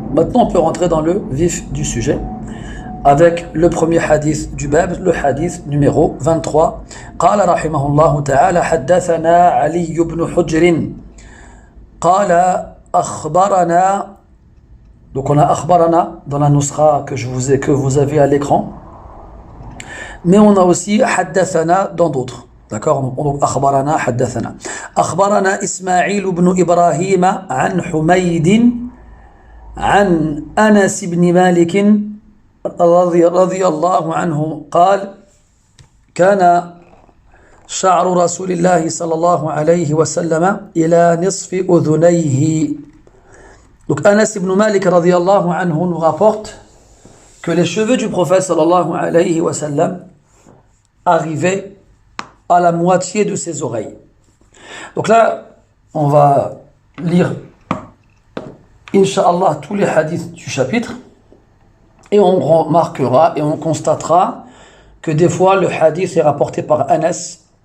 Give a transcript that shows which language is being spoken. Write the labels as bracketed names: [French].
[French] Maintenant, on peut rentrer dans le vif du sujet avec le premier hadith du bab, le hadith numéro 23. [Arabic] قال رحمه الله تعالى حدثنا علي بن حجر قال أخبرنا. [French] Donc on a akhbarana dans la nusra que vous avez à l'écran, mais on a aussi haddathana dans d'autres. D'accord, donc akhbarana haddathana. Akhbarana Ismaïl ibn Ibrahim an Humayd an Anas ibn Malik [Arabic] رضي الله عنه قال كان شعر رسول الله صلى الله عليه وسلم إلى نصف أذنيه. [French] Donc Anas ibn Malik radiyallahu anhu nous rapporte que les cheveux du prophète sallallahu alayhi wa sallam arrivaient à la moitié de ses oreilles. Donc là, on va lire, Inch'Allah, tous les hadiths du chapitre et on remarquera et on constatera que des fois le hadith est rapporté par Anas.